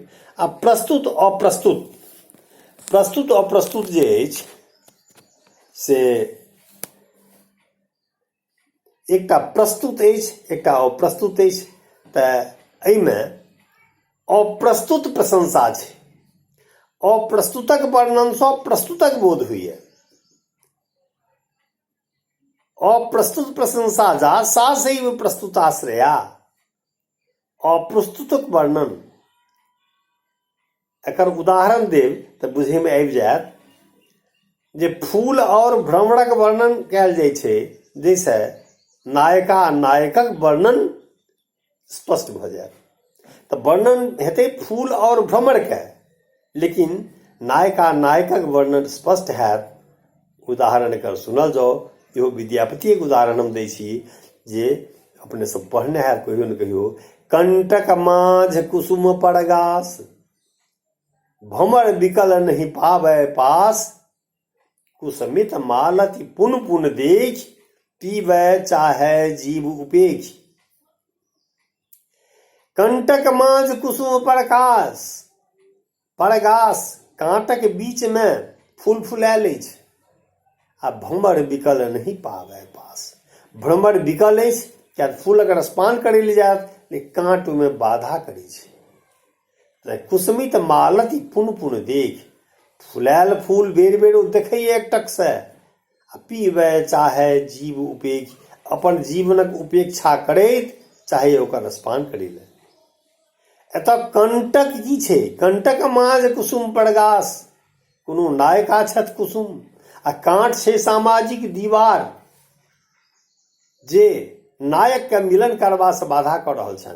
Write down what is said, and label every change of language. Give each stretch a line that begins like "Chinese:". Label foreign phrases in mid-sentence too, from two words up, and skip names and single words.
Maithili: आ प्रस्तुत अप्रस्तुत, प्रस्तुत अप्रस्तुत जे अछि से एकटा प्रस्तुत अछि, एकटा अप्रस्तुत अछि। तऽ एहिमे अप्रस्तुत प्रशंसा छै, अप्रस्तुतक वर्णनसँ प्रस्तुतक बोध होइए।
Sanskrit: अप्रस्तुत प्रशंसा जा सा सैव प्रस्तुताश्रया।
Maithili: अप्रस्तुतक वर्णन, एकर उदाहरण देब तऽ बुझैमे आबि जायत जे फूल और भ्रमरक वर्णन कयल जाइ छै, जैसे नायिका नायकक वर्णन स्पष्ट भऽ जायत। तऽ वर्णन हेतै फूल और भ्रमरके, लेकिन नायिका नायकक वर्णन स्पष्ट हैत। उदाहरण एकर सुनल जाउ, इहो विद्यापतिके उदाहरण हम दै छी, जे अपने सब पढ़ने हैत कहियो ने कहियो। कंटक माझ कुसुम परगास, भमर बिकल नहीं पावै पास, कुसमित मालति पुन पुन देख, पीवै चाहे जीव उपेख। कंटक माझ कुसुम परगास, परगास कांटक बीच में फूल फुलायल अछि, आ भ्रमर बिकल नहीं पावै पास। भ्रमर बिकल अछि, किया फूल अगर स्पान करै लए जायत, लेकिन कांट ओहिमे बाधा करै छै। कुसमित मालति पुन पुन देख, फुलायल फूल बेर बेर ओ देखैए एकटकसँ। आ पीबै चाहे जीव उपेक्ष, अपन जीवनक उपेक्षा करैत चाहे ओकर स्पान करै लए। एतऽ कंटक की छै, कंटक माझ कुसुम परगास, कोनो नायिका छथि कुसुम, आ कांट छै सामाजिक दीवार, जे नायकके मिलन करबासँ बाधा कऽ रहल छनि।